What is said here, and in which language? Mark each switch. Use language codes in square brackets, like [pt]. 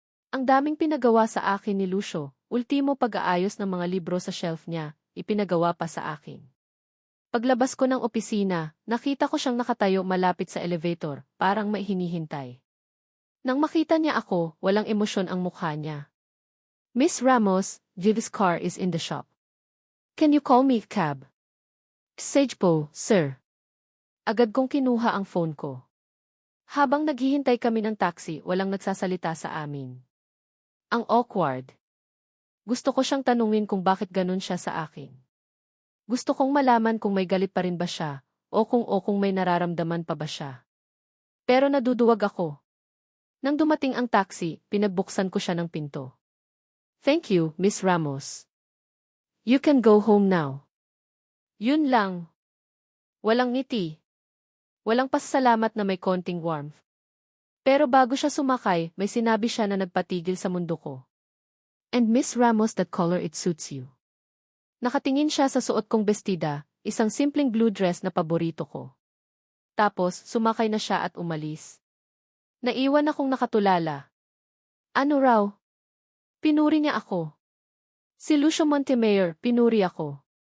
[tl] Ang daming pinagawa sa akin ni Lucio, ultimo pag-aayos ng mga libro sa shelf niya, ipinagawa pa sa akin. Paglabas ko ng opisina, nakita ko siyang nakatayo malapit sa elevator, parang may hinihintay. Nang makita niya ako, walang emosyon ang mukha niya. [en] Miss Ramos, Jiv's car is in the shop. Can you call me cab? [tl] Sage po, [en] sir. [tl] Agad kong kinuha ang phone ko. Habang naghihintay kami ng taxi, walang nagsasalita sa amin. Ang awkward. Gusto ko siyang tanungin kung bakit ganun siya sa akin. Gusto kong malaman kung may galit pa rin ba siya, o kung may nararamdaman pa ba siya. Pero naduduwag ako. Nang dumating ang taxi, pinagbuksan ko siya ng pinto. [en] Thank you, Miss Ramos. You can go home now. [tl] Yun lang. Walang ngiti. Walang pasasalamat na may konting warmth. Pero bago siya sumakay, may sinabi siya na nagpatigil sa mundo ko. [en] And Miss Ramos, that color it suits you. [tl] Nakatingin siya sa suot kong bestida, isang simpleng blue dress na paborito ko. Tapos, sumakay na siya at umalis. Naiwan akong nakatulala. Ano raw? Pinuri niya ako. Si Lucio Montemayor, pinuri ako.